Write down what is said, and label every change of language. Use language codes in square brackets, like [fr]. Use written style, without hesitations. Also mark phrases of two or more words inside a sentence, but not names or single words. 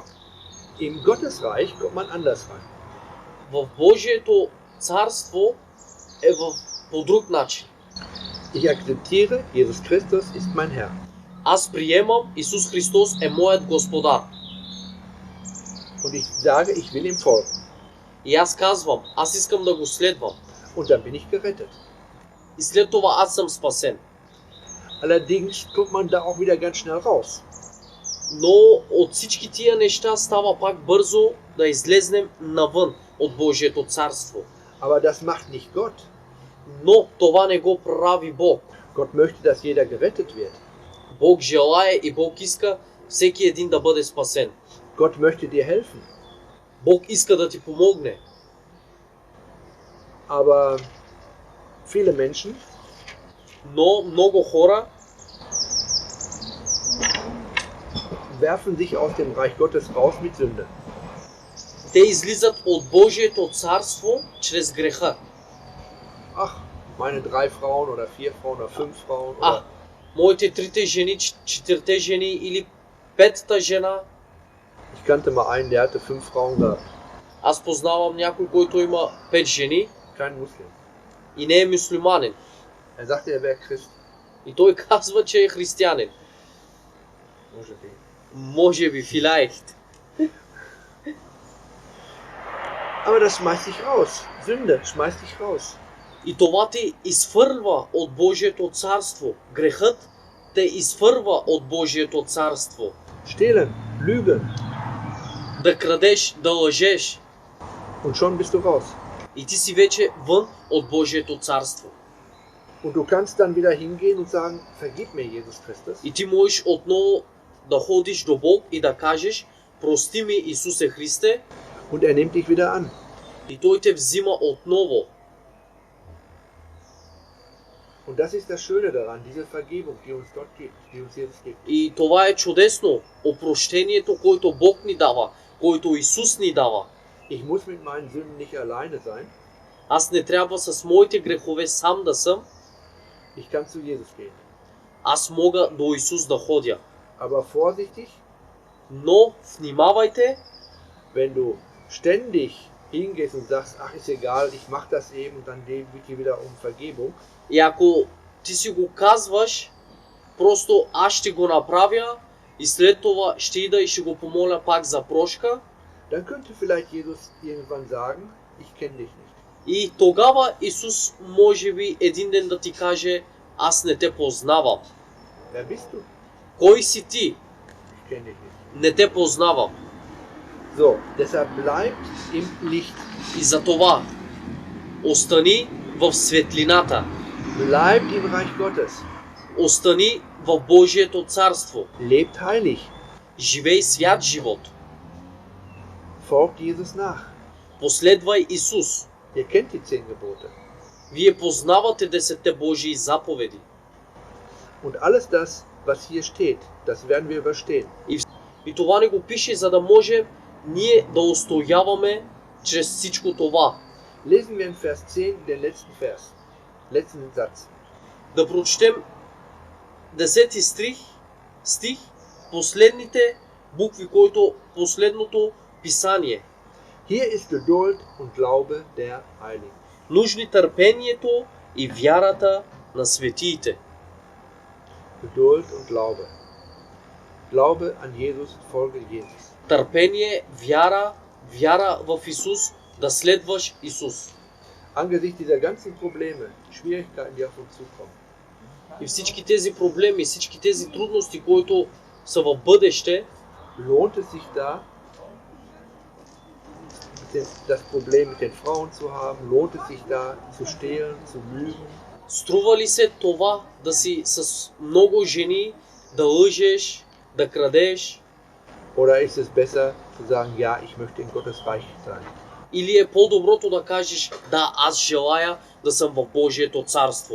[de] Im Gottesreich kommt man anders rein. [bg] В Божието царство е по друг начин. [de] Ich akzeptiere, Jesus Christus ist mein Herr. [bg] Аз приемам Исус Христос е моят Господар. [de] Und ich sage, ich will ihm folgen. [bg] И аз казвам, аз искам да го следвам. [de] Und dann bin ich gerettet. [bg] И след това аз съм спасен. [de] Allerdings kommt man da auch wieder ganz schnell raus. [bg] Но от всички тия неща става пак бързо да излезнем навън от Божието царство. [de] Aber das macht nicht Gott. [bg] Но това не го прави Бог. [de] Gott möchte, dass jeder gerettet wird. [bg] Бог желае и Бог иска всеки един да бъде спасен. [de] Gott möchte dir helfen. [bg] Бог иска да ти помогне. [de] Aber viele Menschen [bg] Но много хора [de] werfen sich aus dem Reich Gottes raus mit Sünde. [bg] те излизат от Божието царство чрез греха. [de] Ach, meine 3 Frauen oder 4 Frauen oder 5 Frauen. Oder [bg] Моите 3 жени, 4 жени или 5-та жена. [de] ich kannte mal einen, der hatte 5 Frauen gehabt. [bg] Аз познавам някой, който има 5 жени [de] Kein Muslim. [bg] и не е мюслюманин. [de] Er sagte, er wäre Christ. [bg] И той казва, че е християнин. Може би. Може би, [de] vielleicht. Aber das schmeißt dich raus. Sünde schmeißt dich raus. [bg] И това те изфърва от Божието царство. Грехът те изфърва от Божието царство. [de] Stehlen, lügen. [bg] Да крадеш, да лъжеш. [de] Und schon bist du raus. [bg] И ти си вече вън от Божието царство. [de] Und du kannst dann wieder hingehen und sagen, vergib mir, Jesus Christus. [bg] И ти можеш отново да ходиш до Бог и да кажеш, прости ми, Исусе Христе. [de] Und er nimmt dich wieder an. [bg] И Той те взима отново. [de] Und das ist das Schöne daran, diese Vergebung, die uns Gott gibt, die uns Jesus gibt. [bg] И това е чудесно. Опрощението, което Бог ни дава, който Исус ни дава. [de] Ich muss mit meinen Sünden nicht alleine sein. [bg] Аз не трябва с моите грехове сам да съм. [de] Ich kann zu Jesus gehen. [bg] Аз мога до Исус да ходя. [de] Aber vorsichtig, [bg] Но внимавайте, [de] wenn du ständig hingehst und sagst, ach ist egal, ich mach das eben und dann bitte wieder um Vergebung. [bg] и ако ти си го казваш, просто аз ще го направя и след това ще ида и ще го помоля пак за прошка, [de] Dann könnte vielleicht Jesus irgendwann sagen, ich kenne dich nicht. [bg] И тогава Исус може би един ден да ти каже: аз не те познавам. [de] Wer bist du? [bg] Кой си ти? [de] Ich kenne dich nicht. [bg] Не те познавам. [de] So, deshalb bleibt im Licht. [bg] И за това остани в светлината. [de] Bleibt im Reich Gottes. [bg] Остани в Божието царство. [de] Lebt heilig. [bg] Живей свят живот. [de] Folgt Jesus nach. [bg] Последвай Исус. [de] Ihr kennt die 10 Gebote. [bg] Вие познавате 10 Божии заповеди. [de] Und alles das, was hier steht, das werden wir überstehen. [bg] И това ни го пише, за да може ние да устояваме чрез всичко това. [de] Lesen wir in Vers 10 den letzten Vers. Letzten Satz. [bg] Да прочетем 10 стих, последните букви, който последното писание. [de] Hier ist Geduld und Glaube der Heiligen. [bg] Нужни търпението и вярата на светиите. [de] Geduld und Glaube. Glaube an Jesus, folge Jesus. [bg] Търпение, вяра в Исус, да следваш Исус. [de] Angesichts dieser ganzen Probleme, Schwierigkeiten, die auf uns zukommen, [bg] И всички тези проблеми, всички тези трудности, които са в бъдеще, [de] lohnt es sich da, das Problem mit den Frauen zu haben, lohnt es sich da zu stehlen, zu lügen, [bg] струва ли се това да си с много жени, да лъжеш, да крадеш? [de] oder ist es besser zu sagen, ja, ich möchte in Gottes Reich sein? [bg] Или е по-доброто да кажеш: да, аз желая да съм в Божието царство?